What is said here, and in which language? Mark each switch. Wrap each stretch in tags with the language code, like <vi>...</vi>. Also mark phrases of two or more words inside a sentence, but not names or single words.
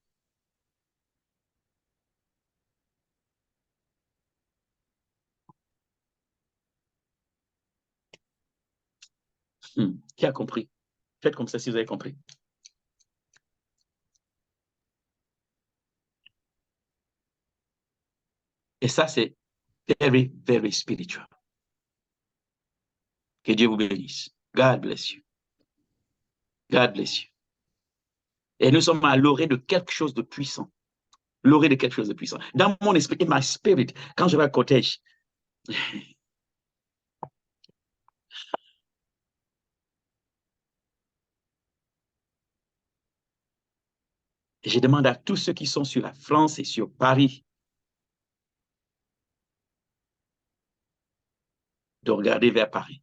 <fr>Qui a compris? Faites comme ça si vous avez compris. Et ça, c'est</fr> <en>very, very spiritual.</en> <fr>Que Dieu vous bénisse.</fr> <en>God bless you. God bless you.</en> <fr>Et nous sommes à l'orée de quelque chose de puissant. L'orée de quelque chose de puissant. Dans mon esprit,</fr> <en>in my spirit,</en> <fr>quand je vais à Côte-d'Ivoire, je demande à tous ceux qui sont sur la France et sur Paris de regarder vers Paris.</fr>